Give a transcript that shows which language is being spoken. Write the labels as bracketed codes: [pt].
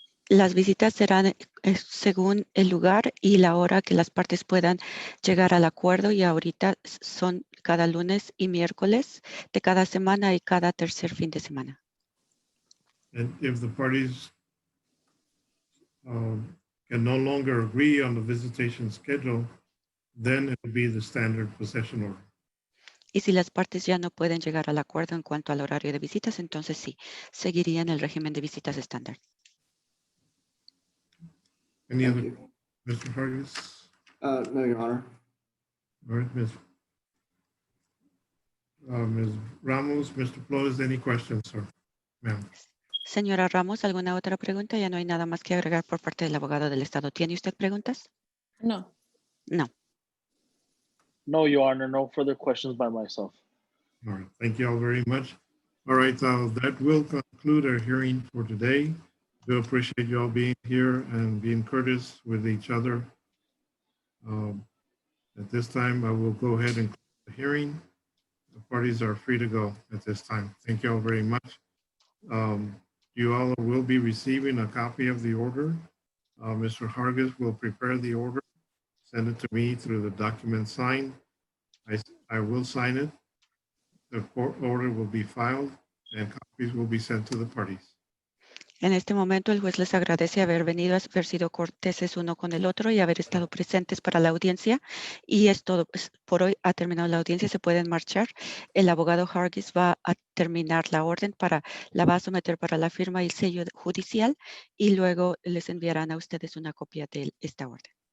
[es] Las visitas serán según el lugar y la hora que las partes puedan llegar al acuerdo, y ahorita son cada lunes y miércoles de cada semana y cada tercer fin de semana. [en] And if the parties can no longer agree on the visitation schedule, then it will be the standard possession order. [es] Y si las partes ya no pueden llegar al acuerdo en cuanto al horario de visitas, entonces sí, seguirían el régimen de visitas estándar. [en] Any Thank other, you. Mr. Hargis? No, Your Honor. All right, Ms. Ms. Ramos, Mr. Flores, any questions, sir? Ma'am. [es] Señora Ramos, ¿alguna otra pregunta? Ya no hay nada más que agregar por parte del abogado del Estado. ¿Tiene usted preguntas? No. [en] No. No, Your Honor, no further questions by myself. All right, thank you all very much. All right, that will conclude our hearing for today. We appreciate you all being here and being courteous with each other. At this time, I will go ahead and close the hearing. The parties are free to go at this time. Thank you all very much. You all will be receiving a copy of the order. Mr. Hargis will prepare the order, send it to me through the document sign. I will sign it. The court order will be filed and copies will be sent to the parties. [es] En este momento, el juez les agradece haber venido, haber sido corteses uno con el otro y haber estado presentes para la audiencia. Y es todo. Pues, por hoy ha terminado la audiencia, se pueden marchar. El abogado Hargis va a terminar la orden, la va a someter para la firma y el sello judicial, y luego les enviarán a ustedes una copia de esta orden.